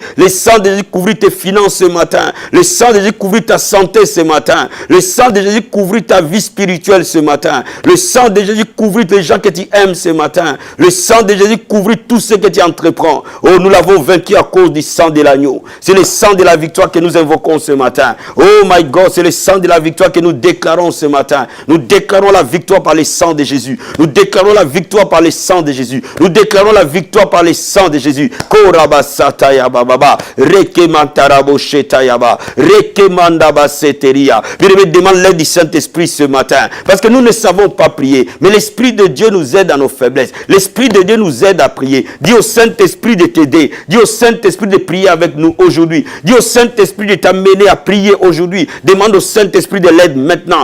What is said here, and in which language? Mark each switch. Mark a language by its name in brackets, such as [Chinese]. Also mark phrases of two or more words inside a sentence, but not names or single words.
[French] Le sang de Jésus couvrir tes finances ce matin. Le sang de Jésus couvrir ta santé ce matin. Le sang de Jésus couvrir ta vie spirituelle ce matin. Le sang de Jésus couvrir les gens que tu aimes ce matin. Le sang de Jésus couvrir tout ce que tu entreprends. Oh, nous l'avons vaincu à cause du sang de l'agneau. C'est le sang de la victoire que nous invoquons invoquons ce matin. [English] Oh my God, [French] c'est le sang de la victoire que nous déclarons ce matin. Nous déclarons la victoire par le sang de Jésus. Nous déclarons la victoire par le sang de Jésus. Nous déclarons la victoire par le sang de Jésus. Korabasata yababa, rekemantarabo shetayaba, rekemandaba seteria. Bien-aimé, demande l'aide du Saint-Esprit ce matin. Parce que nous ne savons pas prier. Mais l'Esprit de Dieu nous aide à nos faiblesses. L'Esprit de Dieu nous aide à prier. Dis au Saint-Esprit de t'aider. Dis au Saint-Esprit de prier avec nous aujourd'hui. Dis au Saint-Esprit de t'amener à prier aujourd'hui. Demande au Saint-Esprit de l'aide maintenant.